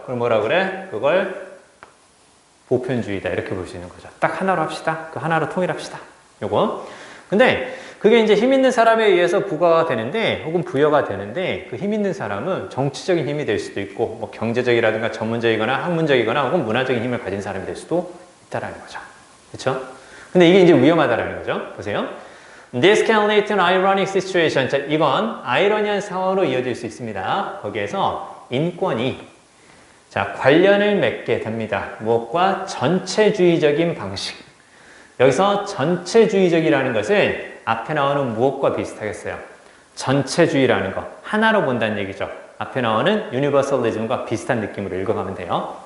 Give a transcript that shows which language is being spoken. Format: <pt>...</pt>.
<ko>그걸 뭐라 그래? 그걸 보편주의다. 이렇게 볼 수 있는 거죠. 딱 하나로 합시다. 그 하나로 통일합시다. 요거. 근데 그게 이제 힘 있는 사람에 의해서 부과가 되는데 혹은 부여가 되는데 그 힘 있는 사람은 정치적인 힘이 될 수도 있고 뭐 경제적이라든가 전문적이거나 학문적이거나 혹은 문화적인 힘을 가진 사람이 될 수도 있다라는 거죠. 그렇죠? 근데 이게 이제 위험하다라는 거죠. 보세요.</ko> <en>This can lead to an ironic situation.</en> <ko>자, 이건 아이러니한 상황으로 이어질 수 있습니다. 거기에서 인권이 자, 관련을 맺게 됩니다. 무엇과? 전체주의적인 방식. 여기서 전체주의적이라는 것은 앞에 나오는 무엇과 비슷하겠어요? 전체주의라는 거. 하나로 본다는 얘기죠. 앞에 나오는 유니버설리즘과 비슷한 느낌으로 읽어가면 돼요.</ko>